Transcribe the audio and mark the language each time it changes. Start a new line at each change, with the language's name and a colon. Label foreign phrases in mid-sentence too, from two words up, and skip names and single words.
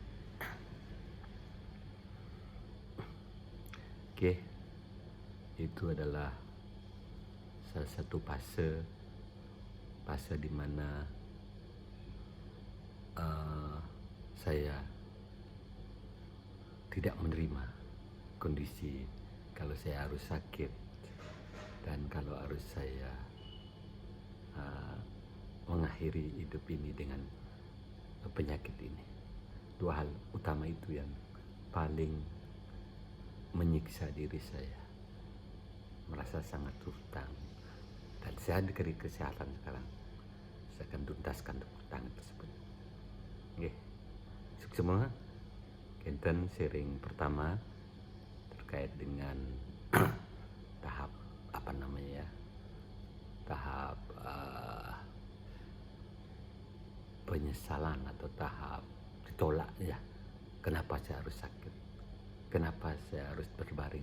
Indonesian: Oke, itu adalah salah satu fase di mana saya tidak menerima kondisi kalau saya harus sakit dan kalau harus saya mengakhiri hidup ini dengan penyakit ini. Dua hal utama itu yang paling menyiksa diri saya, merasa sangat hutang, dan saya diberi kesehatan sekarang. Saya akan tuntaskan hutang tersebut. Nggih, semua kinten sharing pertama terkait dengan tahap apa namanya ya, tahap penyesalan atau tahap ditolak ya. Kenapa saya harus sakit? Kenapa saya harus berbaring?